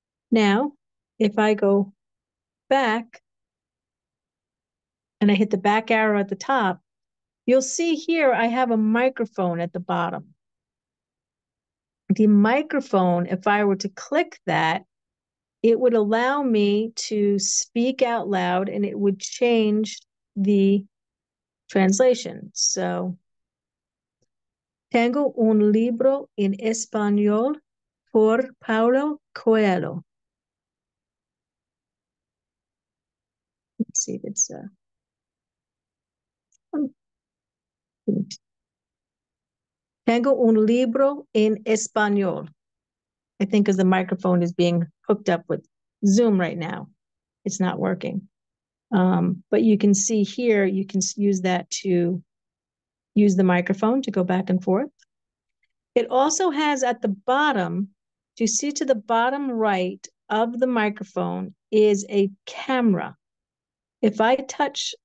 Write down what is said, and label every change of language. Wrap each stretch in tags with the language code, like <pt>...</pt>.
<en>Now, if I go back and I hit the back arrow at the top, you'll see here I have a microphone at the bottom. The microphone, if I were to click that, it would allow me to speak out loud and it would change the translation.</en> <es>So, tengo un libro en español por Paulo Coelho.</es> <en>Let's see if it's</en> <es>Tengo un libro en español.</es> <en>I think because the microphone is being hooked up with Zoom right now. It's not working. But you can see here, you can use that to use the microphone to go back and forth. It also has at the bottom, you see to the bottom right of the microphone is a camera. If I touch</en>